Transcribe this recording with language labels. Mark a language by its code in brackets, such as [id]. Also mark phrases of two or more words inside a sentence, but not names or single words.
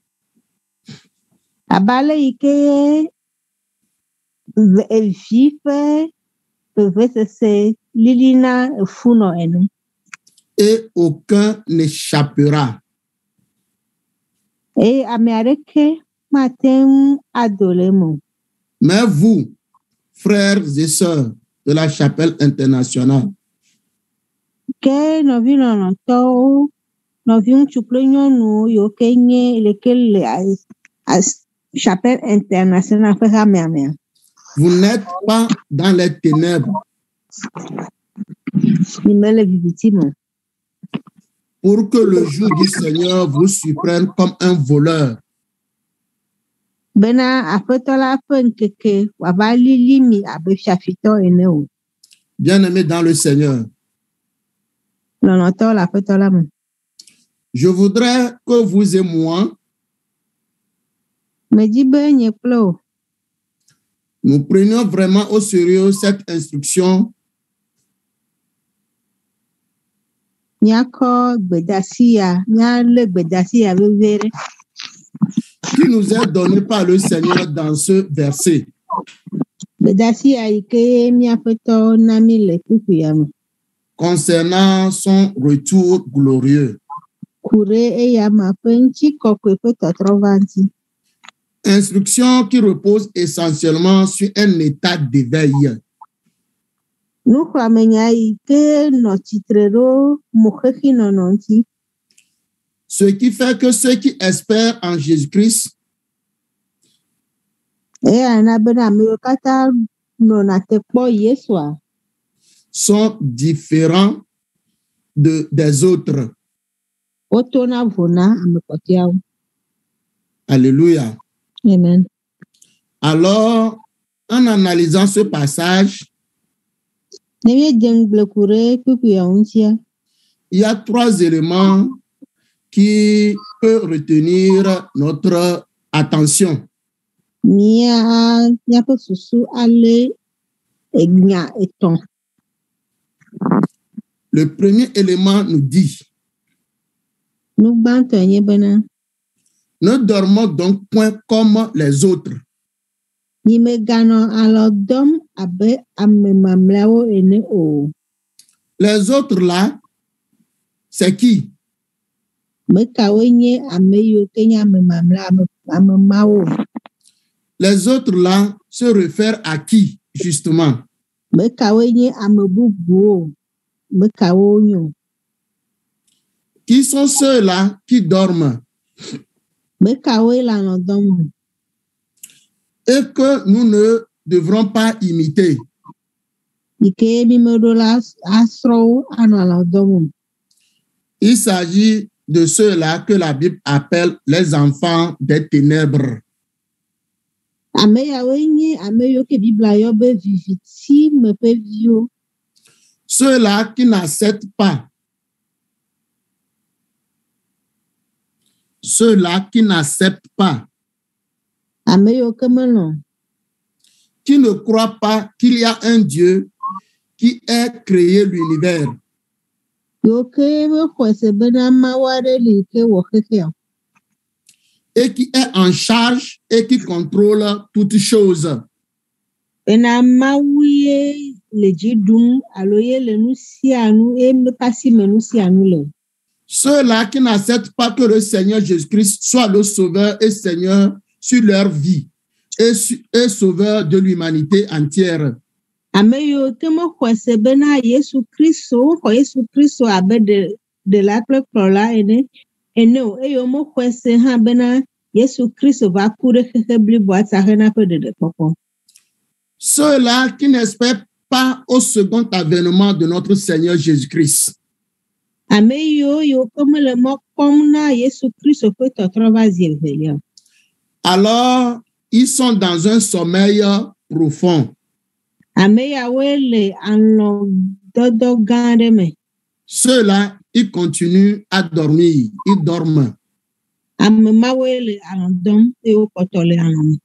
[fr] Et aucun n'échappera. Mais vous, frères et sœurs de la chapelle internationale, [ee] Ke nɔvi lɔlɔ̃tɔwo, nɔvi ŋutsu kple nyɔnuwo yiwo ke nye leke le [fr] chapelle internationale [ee] ƒe xamea mea. [fr] Vous n'êtes pas dans les ténèbres [ee] Mi mele viviti me o. [fr] pour que le jour du Seigneur vous surprenne comme un voleur. [ee] Bena Aƒetɔ la ƒe ŋkeke wòava lili mi abe fiafitɔ ene o. [fr] Bien-aimés dans le Seigneur, [ee] Lɔlɔ̃tɔwo le Aƒetɔ la me. [fr] je voudrais que vous et moi, [ee] Medi be nye kple wò, [fr] nous prenions vraiment au sérieux cette instruction [ee] míakɔ gbedasi ya, míalé gbedasi ya vevie ɖe. [fr] qui nous est donnée par le Seigneur dans ce verset. [ee] Gbedasi ya yi ke míaƒetɔ na mí le kpukpu ya me. [fr] Concernant son retour glorieux. [ee] Ku ɖe eya me ƒe ŋutikɔkɔe ƒe tɔtrɔ va ŋuti. [fr] Instruction qui repose essentiellement sur un état d'éveil. [ee] Nuxlɔ̃amenya yi ke nɔ tsitre ɖo moxexinɔnɔ ŋuti. [fr] Ce qui fait que ceux qui espèrent en Jésus-Christ [ee] Eya na bena ame yiwo katã nɔna te kpɔ Yesua [fr] sont différents des autres. [ee] wotona vo na ame kpɔtɔeawo. [fr] Alléluia. Amen. Alors, en analysant ce passage, [ee] Ne míedze ŋugble ku ɖe kpukpu ya ŋutia, [fr] il y a 3 éléments qui peuvent retenir notre attention. [ee] míaƒe susu alé enya etɔ̃. [fr] Le premier élément nous dit, [ee] Nu gbãtɔ nye bena [fr] ne dormons donc point comme les autres. [ee] mimeganɔ alɔ dɔm abe ame mamlɛawo ene o. [fr] Les autres là, c'est qui? [ee] Mekawoe nye ame yiwo ke nye ame mamlɛa, ame mawo. [fr] Les autres là se réfèrent à qui, justement? [ee] Mekawoe nye ame bubuwo. Mekawo nye o. [fr] Qui sont ceux-là qui dorment [ee] Mekawoe le alɔ dɔm o. [fr] et que nous ne devrons pas imiter? [ee] Yi ke mimeɖo la asrɔ̃wo anɔ alɔ dɔm o. [fr] Il s'agit de ceux-là que la Bible appelle les enfants des ténèbres. [ee] Ame yawoe nye ame yiwo ke Biblia yɔ be viviti me ƒe viwo. [fr] Ceux-là qui n'acceptent pas. Ceux-là qui n'acceptent pas. [ee] Ame yiwo ke melɔ̃. [fr] Qui ne croient pas qu'il y a un Dieu qui a créé l'univers. [ee] Yiwo ke mexɔe se bena Mawu aɖe li ke wɔ xexea o. [fr] Et qui est en charge et qui contrôle toutes choses. [ee] Bena Mawu ye le dzi ɖum alo ye le nu sia nu ye meƒe asi me nu sia nu le o. [fr] Ceux-là qui n'acceptent pas que le Seigneur Jésus-Christ soit le sauveur et Seigneur sur leur vie et sauveur de l'humanité entière. [ee] Ame yiwo ke mexɔe se bena Yesu Kristo, woxɔ Yesu Kristo abe ɖela kple kplɔla ene o, eye womexɔe se hã bena Yesu Kristo va ku ɖe xexe bliboa ta hena ƒe ɖeɖekpɔkpɔ. [fr] Ceux-là qui n'espèrent pas au second avènement de notre Seigneur Jésus-Christ. [ee] Ame yiwo ke mele mɔ kpɔm na Yesu Kristo ƒe tɔtrɔ va zi evelia. [fr] Alors, ils sont dans un sommeil profond. [ee] Ame yawoe le alɔdɔdɔ gã aɖe me. [fr] Ceux-là, ils continuent à dormir. Ils dorment. [ee] Ame mawoe le alɔ dɔm eye wokpɔtɔ le alɔ me.